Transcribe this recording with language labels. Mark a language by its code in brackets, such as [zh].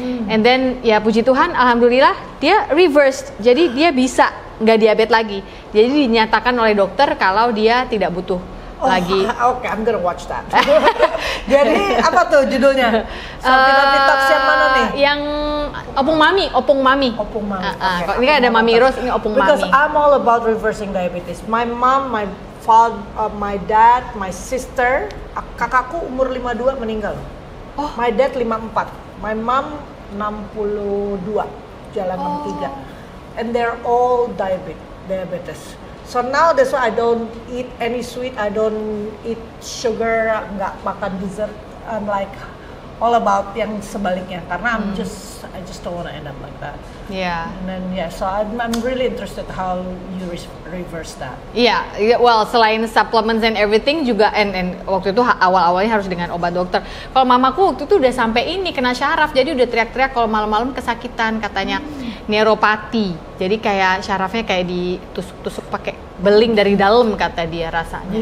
[en] And then [id] puji Tuhan, alhamdulillah dia reversed, jadi dia bisa nggak diabetes lagi, jadi dinyatakan oleh dokter kalau dia tidak butuh lagi. [en] Oke, I'm gonna watch that. [id] Jadi apa tuh judulnya? Sofina Vitox yang mana nih? Yang Opung Mami. [en] Okay. [id] Ini kan ada Mami Rose, ini Opung [en] Mami. Because Mami. I'm all about reversing diabetes. My mom, my father, my dad, my sister, [id] kakakku umur 52 meninggal. [en] Oh. My dad 54. My mom 62, [id] jalan 63. [en] And they're all diabetes. So now that's why I don't eat any sweet, I don't eat sugar, [id] nggak makan dessert. [en] I'm like all about [id] yang sebaliknya, karena [en] I just don't want to end up like that. Yeah. And then so I'm really interested how you reverse that. [id] Well, selain [en] supplements and everything [id] juga, and waktu itu awal-awalnya harus dengan obat dokter. Kalau mamaku waktu itu udah sampai ini kena syaraf, jadi udah teriak-teriak kalau malam-malam kesakitan, katanya neuropati. Jadi kayak syarafnya kayak ditusuk-tusuk pakai beling dari dalam, kata dia rasanya.